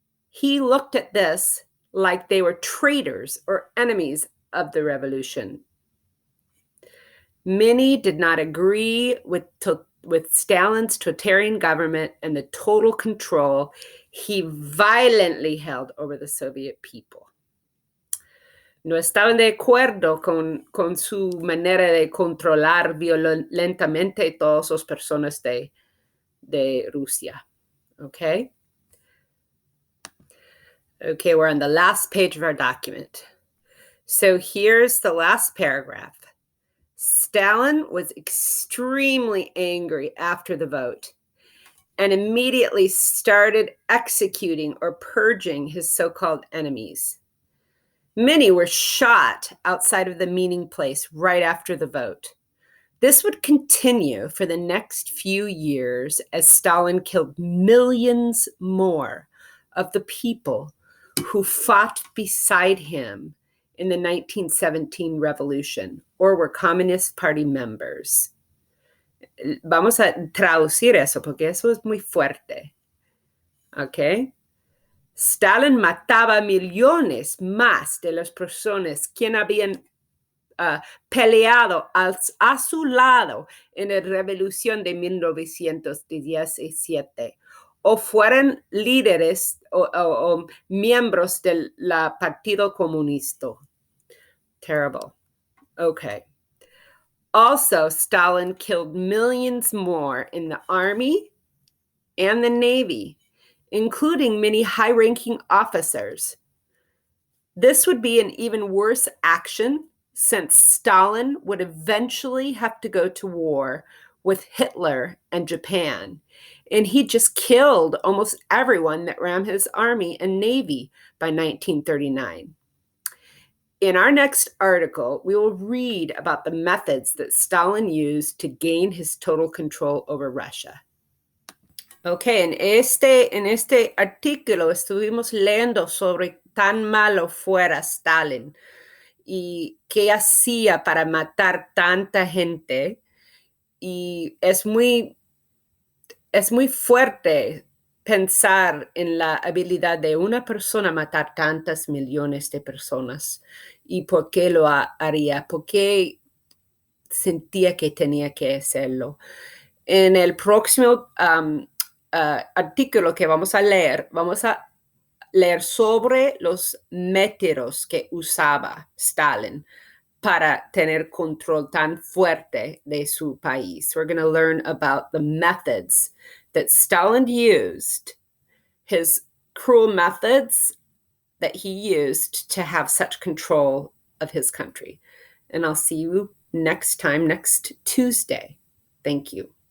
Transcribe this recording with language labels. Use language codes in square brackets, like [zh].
[en] He looked at this like they were traitors or enemies of the revolution. Many did not agree with Stalin's totalitarian government and the total control he violently held over the Soviet people. [es] No estaban de acuerdo con su manera de controlar violentamente todas las personas de Rusia. [en] Okay? Okay, we're on the last page of our document. So here's the last paragraph. Stalin was extremely angry after the vote and immediately started executing or purging his so-called enemies. Many were shot outside of the meeting place right after the vote. This would continue for the next few years as Stalin killed millions more of the people who fought beside him in the 1917 revolution or were Communist Party members. [es] Vamos a traducir eso porque eso es muy fuerte. Okay? Stalin mataba millones más de las personas que habían peleado a su lado en la revolución de 1917 o fueran líderes o miembros del Partido Comunista. [en] Terrible. Okay. Also, Stalin killed millions more in the army and the navy, including many high-ranking officers. This would be an even worse action since Stalin would eventually have to go to war with Hitler and Japan. And he just killed almost everyone that ran his army and navy by 1939. In our next article, we will read about the methods that Stalin used to gain his total control over Russia. [es] Okay, en este artículo estuvimos leyendo sobre tan malo fuera Stalin y qué hacía para matar tanta gente. Y es muy fuerte pensar en la habilidad de una persona matar tantas millones de personas. ¿Y por qué lo haría? ¿Por qué sentía que tenía que hacerlo? En el próximo artículo que vamos a leer sobre los métodos que usaba Stalin para tener control tan fuerte de su país. [en] We're going to learn about the methods that Stalin used, his cruel methods that he used to have such control of his country. And I'll see you next time, next Tuesday. Thank you.